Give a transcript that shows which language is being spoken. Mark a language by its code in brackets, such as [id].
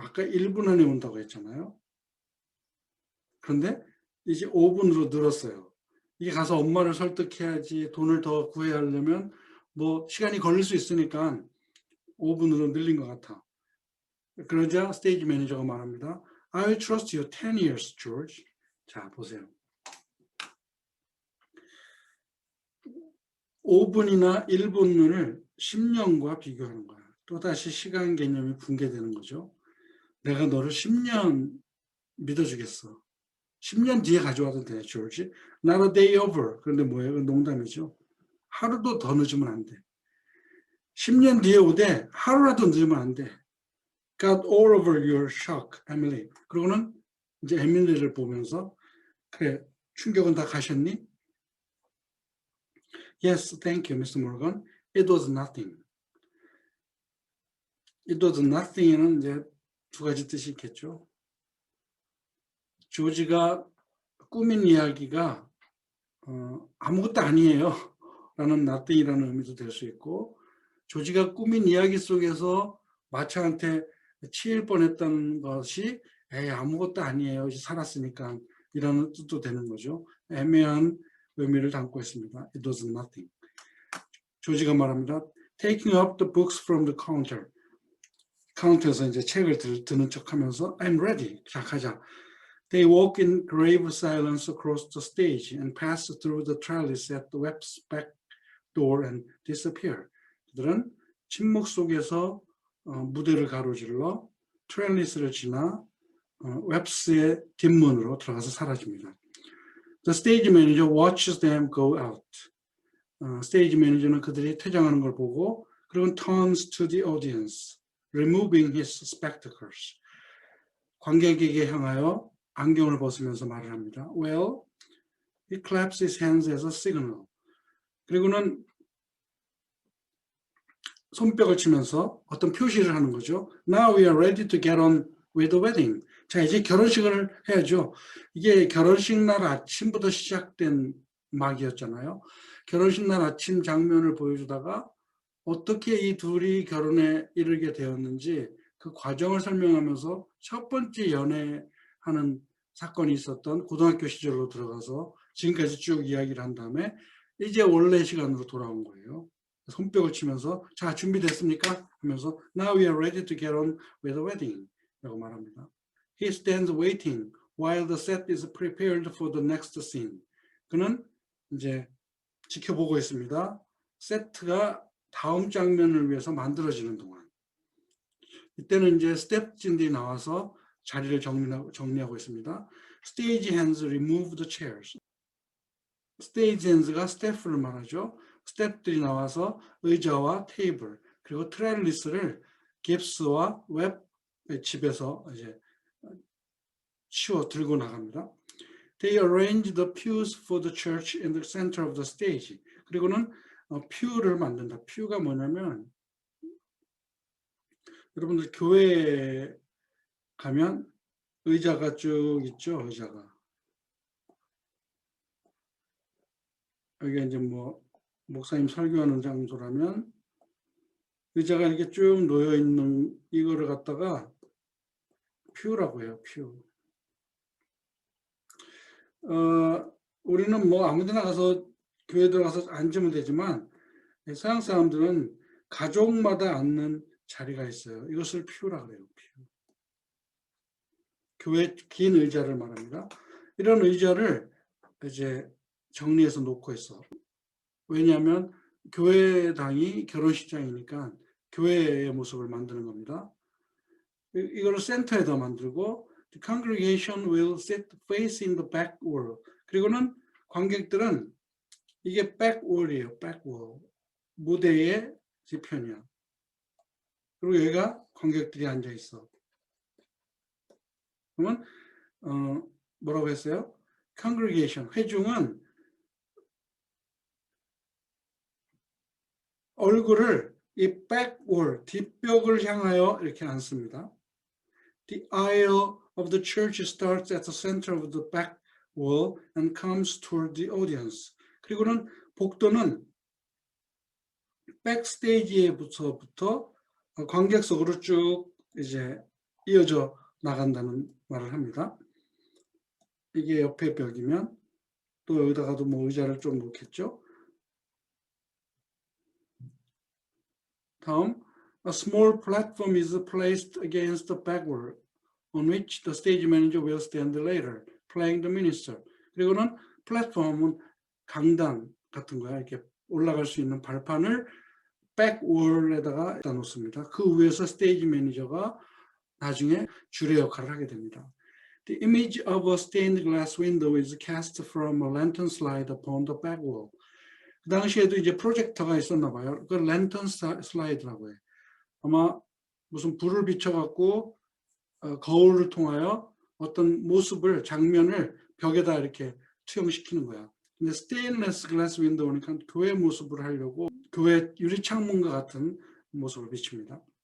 [ko] 아까 1분 안에 온다고 했잖아요. 그런데 이제 5분으로 늘었어요. 이게 가서 엄마를 설득해야지 돈을 더 구해야 하려면 뭐 시간이 걸릴 수 있으니까 5분으로 늘린 것 같아. 그러자 스테이지 매니저가 말합니다. [en] I will trust you 10 years, George. [ko] 자, 보세요. 5분이나 1분을 10년과 비교하는 거야. 또다시 시간 개념이 붕괴되는 거죠. 내가 너를 10년 믿어주겠어. 10년 뒤에 가져와도 돼, 조지. [en] Not a day over. [ko] 그런데 뭐예요? 그건 농담이죠. 하루도 더 늦으면 안 돼. 10년 뒤에 오되 하루라도 늦으면 안 돼. [en] Got all over your shock, Emily. [ko] 그러고는 이제 에밀리를 보면서 그래, 충격은 다 가셨니? [en] Yes, thank you, Mr. Morgan. It was nothing. It was nothing [ko] 에는 이제 두 가지 뜻이 있겠죠. 조지가 꾸민 이야기가 아무것도 아니에요 라는 nothing이라는 의미도 될 수 있고, 조지가 꾸민 이야기 속에서 마차한테 치일 뻔했던 것이 아무것도 아니에요, 살았으니까 이라는 뜻도 되는 거죠. 애매한 의미를 담고 있습니다. [en] It was nothing. [ko] 조지가 말합니다. [en] Taking up the books from the counter. [ko] 카운터에서 이제 책을 드는 척하면서 [en] I'm ready. [ko] 자, 가자. [en] They walk in grave silence across the stage and pass through the trellis at the web's back door and disappear. [ko] 그들은 침묵 속에서 무대를 가로질러 트렐리스를 지나 웹스의 뒷문으로 들어가서 사라집니다. [en] The stage manager watches them go out. [ko] 스테이지 매니저는 그들이 퇴장하는 걸 보고 그리고 [en] turns to the audience, removing his spectacles. [ko] 관객에게 향하여 안경을 벗으면서 말을 합니다. [en] Well, he claps his hands as a signal. [ko] 그리고는 손뼉을 치면서 어떤 표시를 하는 거죠. [en] Now we are ready to get on with the wedding. [ko] 자, 이제 결혼식을 해야죠. 이게 결혼식 날 아침부터 시작된 막이었잖아요. 결혼식 날 아침 장면을 보여주다가 어떻게 이 둘이 결혼에 이르게 되었는지 그 과정을 설명하면서 첫 번째 연애하는 사건이 있었던 고등학교 시절로 들어가서 지금까지 쭉 이야기를 한 다음에 이제 원래 시간으로 돌아온 거예요. 손뼉을 치면서 자, 준비됐습니까? 하면서 [en] Now we are ready to get on with the wedding [ko] 라고 말합니다. [en] He stands waiting while the set is prepared for the next scene. [ko] 그는 이제 지켜보고 있습니다. 세트가 다음 장면을 위해서 만들어지는 동안. 이때는 이제 스텝진들이 나와서 자리를 정리하고 있습니다. [en] Stage hands remove the chairs. [ko] 스테이지 핸즈가 스태프를 말하죠. 스태프들이 나와서 의자와 테이블 그리고 트렐리스를 깁스와 웹 집에서 이제 치워 들고 나갑니다. [en] They arrange the pews for the church in the center of the stage. [ko] 그리고는 퓨를 만든다. 퓨가 뭐냐면 여러분들 교회에 가면 의자가 쭉 있죠. 의자가. 여기가 이제 뭐 목사님 설교하는 장소라면 의자가 이렇게 쭉 놓여 있는 이거를 갖다가 퓨라고 해요. 퓨. 우리는 뭐 아무데나 가서 교회 들어가서 앉으면 되지만 서양 사람들은 가족마다 앉는 자리가 있어요. 이것을 퓨라고 해요. 퓨. 교회 긴 의자를 말합니다. 이런 의자를 이제 정리해서 놓고 있어. 왜냐하면 교회당이 결혼식장이니까 교회의 모습을 만드는 겁니다. 이거를 센터에다 만들고 [en] The congregation will sit facing the back wall. [ko] 그리고는 관객들은 이게 back wall이에요. back wall. 무대의 뒤편이야. 그리고 여기가 관객들이 앉아 있어. 그러면 뭐라고 했어요? congregation, 회중은 얼굴을 이 back wall, 뒷벽을 향하여 이렇게 앉습니다. [en] The aisle of the church starts at the center of the back wall and comes toward the audience. [ko] 그리고는 복도는 백스테이지에부터 관객석으로 쭉 이제 이어져 나간다는 말을 합니다. 이게 옆에 벽이면 또 여기다가도 뭐 의자를 좀 놓겠죠. [en] 다음, a small platform is placed against the back wall on which the stage manager will stand later, playing the minister. [ko] 그리고는 플랫폼은 강단 같은 거야. 이렇게 올라갈 수 있는 발판을 백월에다가 놓습니다. 그 위에서 스테이지 매니저가 나중에 주례 역할을 하게 됩니다. [en] The image of a stained glass window is cast from a lantern slide upon the back wall. [ko] 그 당시에도 이제 프로젝터가 있었나 봐요. 그 랜턴 슬라이드라고 해. 아마 무슨 불을 비춰갖고 거울을 통하여 어떤 모습을, 장면을 벽에다 이렇게 투영시키는 거야. 근데 스테인리스 글라스 윈도우니까 교회 모습을 하려고 교회 유리창문과 같은 모습을 비춥니다.